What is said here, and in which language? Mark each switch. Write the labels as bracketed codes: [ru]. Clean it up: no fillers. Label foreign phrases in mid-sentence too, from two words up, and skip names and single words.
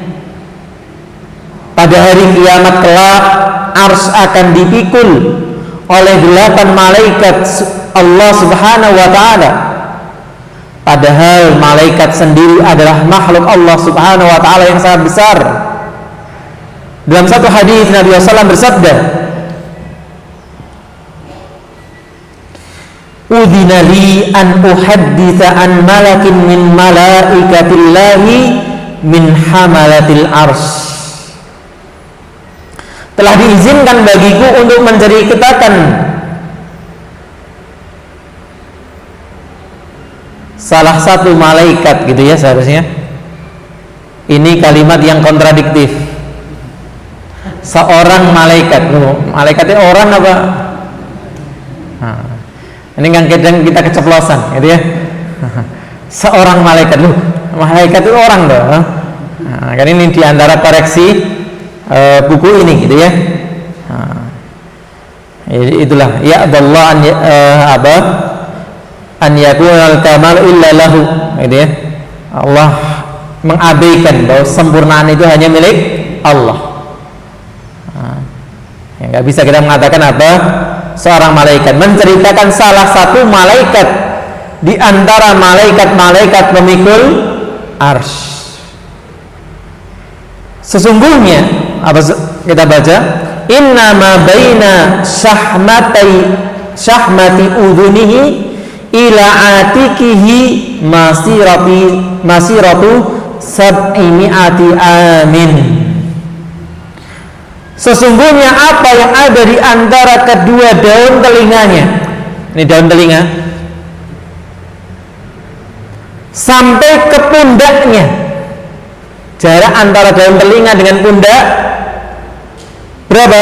[id] Pada hari kiamat kelak, arsy akan dipikul oleh 8 malaikat Allah [ar] سبحانه وتعالى. [id] Padahal malaikat sendiri adalah makhluk Allah [ar] سبحانه وتعالى [id] yang sangat besar. Dalam satu hadis Nabi SAW bersabda, [ar] "أذن لي أن أحدث عن ملك من ملائكة الله من حملة العرش." [id] Telah diizinkan bagiku untuk menceritakan salah satu malaikat, gitu ya seharusnya. Ini kalimat yang kontradiktif. Seorang malaikat, malaikatnya orang apa? Nah, ini kan kadang kita keceplosan, gitu ya. Seorang malaikat, malaikat itu orang loh. Nah, kan ini diantara koreksi buku ini, gitu ya. [ar] Itulah يا الله أن يكون الكمال إلا له, [id] gitu ya. Allah mengabaikan bahwa sempurnaan itu hanya milik Allah. Ya, nggak bisa kita mengatakan apa seorang malaikat, menceritakan salah satu malaikat di antara malaikat-malaikat pemikul arsy. Sesungguhnya apa kita baca, [ar] إن ما بين شحمة أذنه إلى عاتقه مسيرة سبعمائة عام. [id] Sesungguhnya apa yang ada di antara kedua daun telinganya, ini daun telinga, sampai ke pundaknya, jarak antara daun telinga dengan pundak berapa?